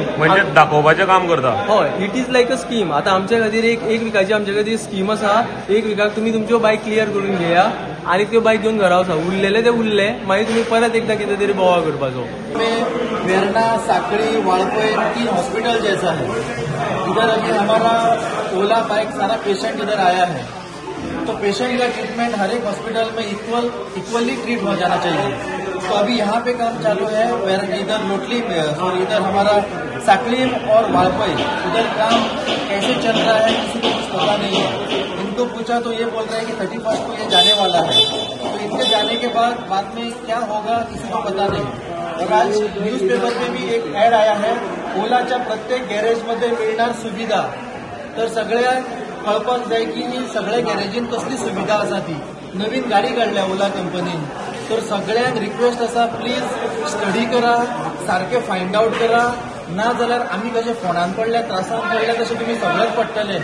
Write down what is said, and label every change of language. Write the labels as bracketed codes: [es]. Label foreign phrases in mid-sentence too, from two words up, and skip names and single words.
[kok] म्हणजे दाखोवपाचें काम करता. [en] हय, it is like a scheme. [kok] आतां आमच्या खातीर एक विकाची आमच्या खातीर स्कीम आसा. एक विकाक तुमी तुमच्यो बायक क्लियर करून घेया आनी त्यो बायक घेवन घरा वचा. उरलेले ते उरले, मागीर तुमी परत एकदां कितें तरी बोवाळ करपाचो. [hi] वेरना, साकड़ी, वाड़पई 3 हॉस्पिटल जैसा है. इधर अभी हमारा ओला बाइक सारा पेशेंट इधर आया है, तो पेशेंट का ट्रीटमेंट हर एक हॉस्पिटल में [en] equally treat [hi] हो जाना चाहिए. तो अभी यहाँ पे काम चालू है. इधर लोटली में इधर हमारा साकड़ी और वाड़पई इधर काम कैसे चल रहा है किसी को कुछ पता नहीं है. इनको पूछा तो ये बोल रहे हैं कि 31 को ये जाने वाला है. तो इनके जाने के बाद में क्या होगा किसी को पता नहीं. और आज न्यूजपेपर में भी एक ऍड आया है, [mr] ओलाच्या प्रत्येक गॅरेजमध्ये मिळणार सुविधा. [kok] तर सगळ्या कळपाक जाय की सगळ्या गॅरेजीन कसली सुविधा आसा ती. नवीन गाडी काढल्या ओला कंपनीन. तर सगळ्यांक रिक्वेस्ट आसा, [en] please study [kok] करा, सारखे [en] find out [kok] करा. ना जाल्यार आमी कशे फोंडान पडल्या त्रासान पडल्या तशें तुमी सगळेच पडटले.